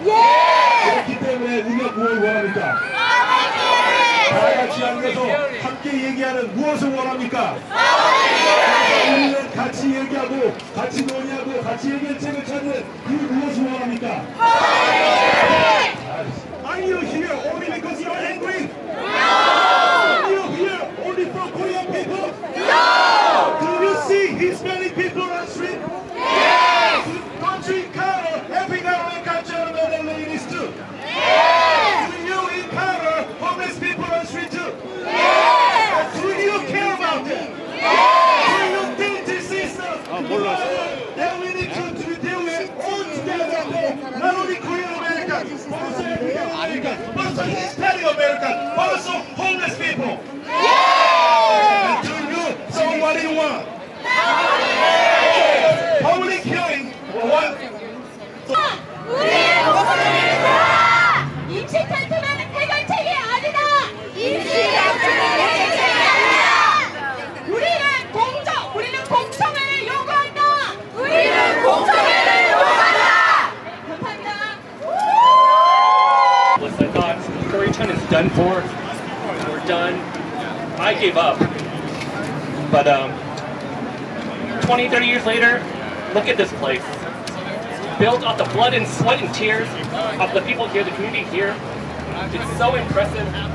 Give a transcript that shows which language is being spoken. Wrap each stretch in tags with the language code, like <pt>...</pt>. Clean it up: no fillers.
<ko>그렇기 때문에 우리가 무엇을 원합니까? 다 같이 앉아서 함께 얘기하는 무엇을 원합니까? 우리는 같이 얘기하고 같이 논의하고 같이 해결책을 찾는 그 무엇을 원합니까?</ko> <en>Are you here only because you're angry? No! Are you here only for Korean people? No! Do you see Hispanic people on the street? Yes! Don't you encounter every American gentlemen and ladies too? Yes! Do you encounter homeless people on the street too? Yes! Do you care about them? Yes! Do you think this is that we need to deal with all together? Not only Korean Americans, but also African Americans, but also Hispanic Americans, but also homeless people. Yes! And do you? So what do you want? Public killing. What?</en> <ko>우리의 목소리입니다. 임시 텐트는 해결책이 아니다. 임시 텐트는 해결책이 아니다. 우리는 공청회를 요구한다. 우리는 공청회를 요구한다. 감사합니다.</ko> <en>I thought Koreatown is done for. We're done. I gave up. But 20, 30 years later, look at this place. Built off the blood and sweat and tears of the people here, the community here. It's so impressive.</en>